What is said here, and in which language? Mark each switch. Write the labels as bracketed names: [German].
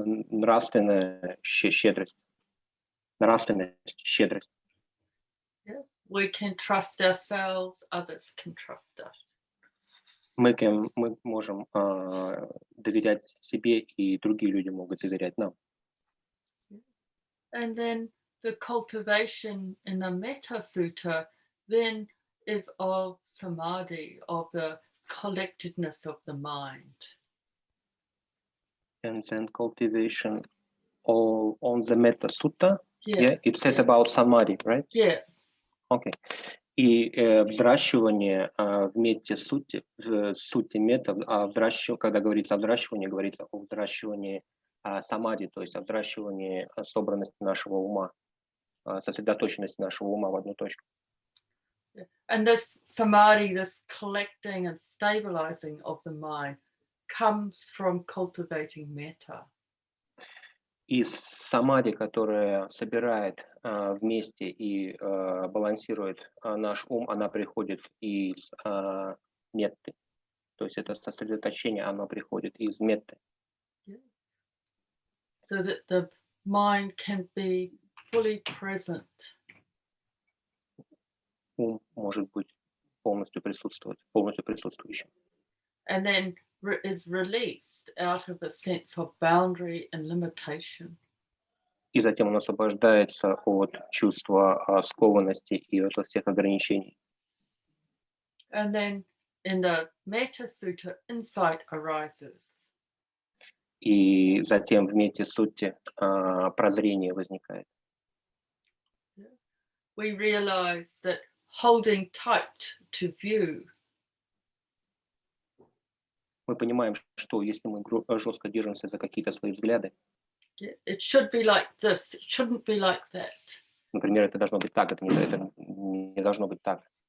[Russian] Нравственная щедрость. Нравственность, щедрость. [English] Yeah. We can trust ourselves, others can trust us. [Russian] Мы можем доверять себе, и другие люди могут доверять нам. [English] And then the cultivation in the Metta Sutta then is of samadhi, of the collectedness of the mind. And then cultivation all on the Metta Sutta. Yeah. It says about samadhi, right? Yeah. Okay. [Russian] И взращивание в Метте сутте, в сутте Метта, когда говорится о взращивании, говорится о взращивании самади, то есть о взращивании собранности нашего ума, сосредоточенности нашего ума в одну точку. [English] And this samadhi, this collecting and stabilizing of the mind, comes from cultivating metta. [Russian] И самади, которая собирает вместе и балансирует наш ум, она приходит из метты. То есть это сосредоточение, оно приходит из метты. [English] So that the mind can be fully present. [Russian] Ум может быть полностью присутствующим. [English] And then is released out of a sense of boundary and limitation. [Russian] И затем он освобождается от чувства скованности и от всех ограничений. [English] And then in the Metta Sutta, insight arises. [Russian] И затем в Метте сутте прозрение возникает. [English] We realize that holding tight to view. [Russian] Мы понимаем, что если мы жестко держимся за какие-то свои взгляды, [English] It should be like this, it shouldn't be like that. [Russian] например, это должно быть так, это не должно быть так.